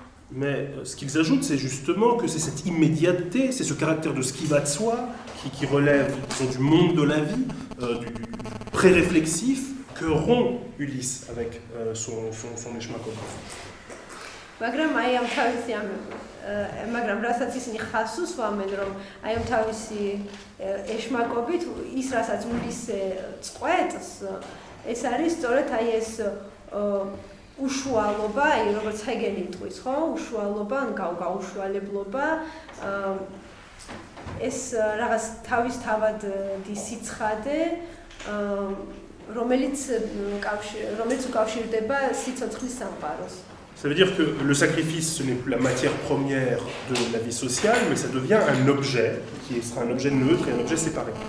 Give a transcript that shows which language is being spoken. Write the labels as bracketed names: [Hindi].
[French] Mais ce qu'ils ajoutent, c'est justement que c'est cette immédiateté, c'est ce caractère de ce qui va de soi, qui relève du monde de la vie, du pré-réflexif, que rompt Ulysse avec son Eschmakov. [Georgian] მაგრამ აი ამ თავისი მაგრამ რასაც ისინი ხას უსვამენ რომ აი ამ თავისი ეშმაკობით ის რასაც ულისე წყვეტს ეს არის სწორედ აი ეს უშუალობა, აი როგორც ჰეგელი იტყვის, ხო? უშუალობა, ან გაუშუალებლობა ეს რაღაც თავისთავად სიცხადე რომელიც უკავშირდება სიცოცხლის სამყაროს. [French] Ça veut dire que le sacrifice, ce n'est plus la matière première de la vie sociale, mais ça devient un objet qui sera un objet neutre et un objet séparé.